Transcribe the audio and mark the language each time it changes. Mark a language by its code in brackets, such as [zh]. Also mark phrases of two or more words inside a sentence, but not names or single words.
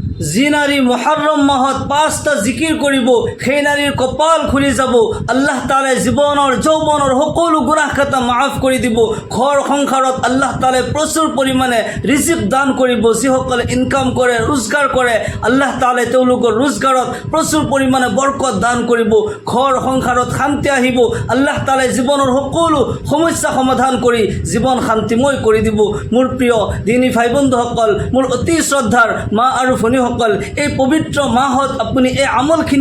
[as] যি নারী মুহররম মাহত 5টা জিকির করিব সেই নারীর কপাল খুলি যাব আল্লাহ তাআলাই জীবনৰ যৌৱনৰ সকলো গুনাহ খাতা মাফ কৰি দিব ঘৰ সংসাৰত আল্লাহ তাআলাই প্ৰচুৰ পৰিমাণে ৰিজিক দান কৰিব যিসকলে ইনকাম কৰে रोजगार কৰে আল্লাহ তাআলাই তেওঁলোকৰ रोजगाৰত প্ৰচুৰ পৰিমাণে বৰকত দান কৰিব ঘৰ সংসাৰত শান্তি আহিব আল্লাহ তাআলাই জীবনৰ সকলো সমস্যা সমাধান কৰি জীবন শান্তিময় কৰি দিব মোৰ প্ৰিয় দিনী ভাই বন্ধুসকল মোৰ অতি শ্ৰদ্ধাৰ মা আৰু ভনীসকল এই পবিত্ৰ মাহত আপুনি এই আমলখিনি